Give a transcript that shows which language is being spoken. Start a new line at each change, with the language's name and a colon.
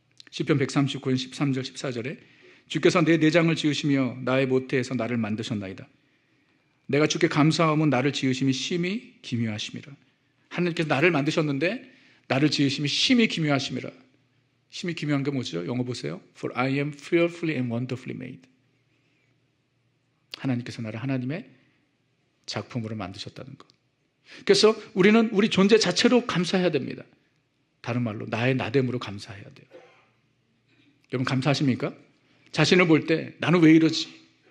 Korean: 시편 139편 13절 14절에 주께서 내 내장을 지으시며 나의 모태에서 나를 만드셨나이다. 내가 주께 감사하면 나를 지으심이 심히 기묘하심이라. 하나님께서 나를 만드셨는데 나를 지으심이 심히 기묘하심이라. 심히 기묘한 게 뭐죠? 영어 보세요.
English: For I am fearfully and wonderfully made.
Korean: 하나님께서 나를 하나님의 작품으로 만드셨다는 것. 그래서 우리는 우리 존재 자체로 감사해야 됩니다. 다른 말로 나의 나됨으로 감사해야 돼요. 여러분 감사하십니까? 자신을 볼 때 나는 왜 이러지?